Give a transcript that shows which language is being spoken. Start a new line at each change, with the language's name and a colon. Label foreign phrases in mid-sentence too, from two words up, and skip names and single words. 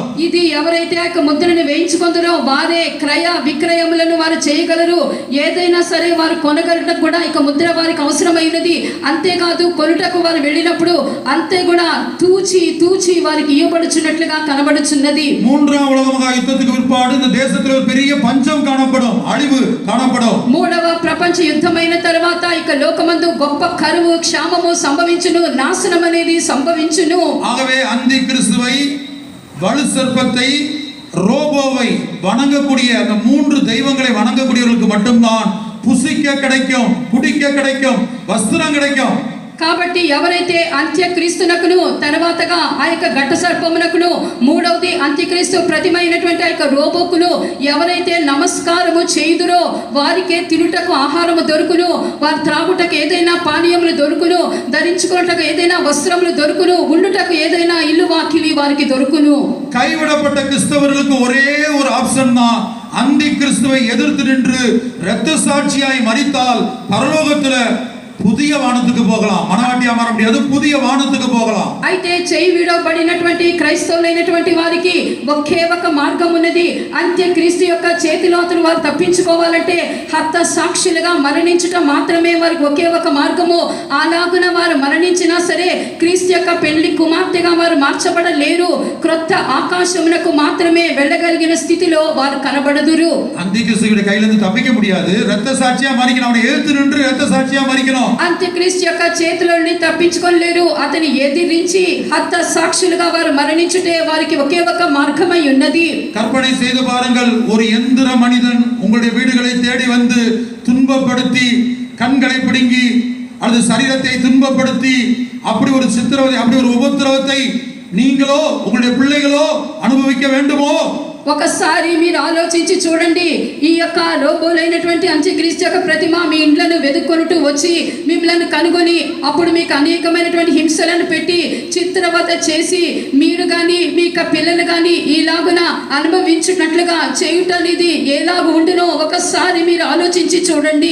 Telugu: ఇది ఎవరైతే ఆ యొక్క ముద్రను వేయించుకుంటారో వారే క్రయ విక్రయములను వారు చేయగలరు. ఏదైనా సరే వారు కొనగలటకు కూడా ఇక ముద్ర వారికి అవసరమైనది. అంతేకాదు కొనుటకు వారు వెళ్ళినప్పుడు అంతే కూడా తూచి వారికి ఇవ్వబడుచున్నట్లుగా కనబడుచున్నది.
Tamil: 3ஆம் உலக மகா யுத்தத்துக்கு பிற்பாடு இந்த தேசத்தில் ஒரு பெரிய பஞ்சம் காணப்படும், அழிவு காணப்படும்.
Telugu: 3వ ప్రపంచ యుద్ధమైన తర్వాత ఇక లోకమందు గొప్ప కరువు క్షామము సంభవించును, నాశనం అనేది సంభవించును.
Tamil: ஆகவே அந்தி கிறிஸ்துவை, வலு சர்ப்பத்தை, ரோபோவை வணங்கக்கூடிய அந்த 3 தெய்வங்களை வணங்கக்கூடியவர்களுக்கு மட்டும்தான் புசிக்க கிடைக்கும், குடிக்க கிடைக்கும், வஸ்திரம் கிடைக்கும்.
Telugu: కాబట్టి ఎవరైతే అంత్యక్రీస్తునకును తర్వాతగా ఆ యొక్క ఘట సర్పమునకును మూడవది అంత్యక్రీస్తు ప్రతిమ అయినటువంటి ఆ యొక్క రోబోకును ఎవరైతే నమస్కారము చేయుదురో వారికే తినుటకు ఆహారము దొరుకును, వారు త్రాగుటకు ఏదైనా పానీయములు దొరుకును, ధరించుకున్నటకు ఏదైనా వస్త్రములు దొరుకును, ఉండుటకు ఏదైనా ఇల్లు వాకిలి వారికి దొరుకును.
Tamil: கைவிடப்பட்ட கிறிஸ்தவர்களுக்கு ஒரே ஒரு ஆப்ஷன் தான், அந்தி கிறிஸ்துவை எதிர்த்து நின்று இரத்த சாட்சியாய் மரித்தால் பரலோகத்துல புதிய வானத்துக்கு போகலாம். மனவாட்டியா மாற முடியாது, புதிய வானத்துக்கு போகலாம்.
Telugu: అయితే చేయి విడవబడినటువంటి క్రైస్తవులైనటువంటి వారికి ఒకే ఒక మార్గం ఉన్నది. అంత్యక్రీస్తు యొక్క చేతిలో అతను వారు తప్పించుకోవాలంటే హత్త సాక్షులుగా మరణించుట మాత్రమే వారికి ఒకే ఒక మార్గము. అలాగున వారు మరణించినా సరే క్రీస్తు యొక్క పెళ్లి కుమార్తెగా వారు మార్చబడలేరు. క్రొత్త ఆకాశమునకు మాత్రమే వెళ్ళగలిగిన స్థితిలో వారు కనబడదురు.
Tamil: అంత్యక్రీస్తుడి கையிலிருந்து தப்பிக்க முடியாது. இரத்த சாட்சியா மரிக்கணும், அவனை எதிர்த்து நின்று இரத்த சாட்சியா மரிக்கணும்.
Telugu: అంత్యక్రీస్తు యొక్క చేతిలో నుండి తప్పించుకోలేరు. అతని ఎదిరించి హత్త సాక్షులుగా వారు మరణించుటే వారికి ఒకే ఒక మార్గమై ఉన్నది.
Tamil: கற்பனை செய்து பாருங்கள், ஒரு எந்திர மனிதன் உங்களுடைய வீடுகளை தேடி வந்து துன்பப்படுத்தி கண்களை பிடுங்கி அல்லது சரீரத்தை துன்பப்படுத்தி அப்படி ஒரு சித்திரவதை, அப்படி ஒரு உபத்திரவத்தை நீங்களோ உங்களுடைய பிள்ளைகளோ அனுபவிக்க வேண்டுமோ?
Telugu: ఒకసారి మీరు ఆలోచించి చూడండి. ఈ యొక్క రోబోలైనటువంటి అంత్యక్రీస్తు యొక్క ప్రతిమ మీ ఇండ్లను వెతుక్కొనుటూ వచ్చి మిమ్మల్ని కనుగొని అప్పుడు మీకు అనేకమైనటువంటి హింసలను పెట్టి చిత్రవద చేసి మీరు కానీ మీ యొక్క పిల్లలు కానీ ఇలాగున అనుభవించినట్లుగా చేయుట అనేది ఎలాగ ఉండునో ఒకసారి మీరు ఆలోచించి చూడండి.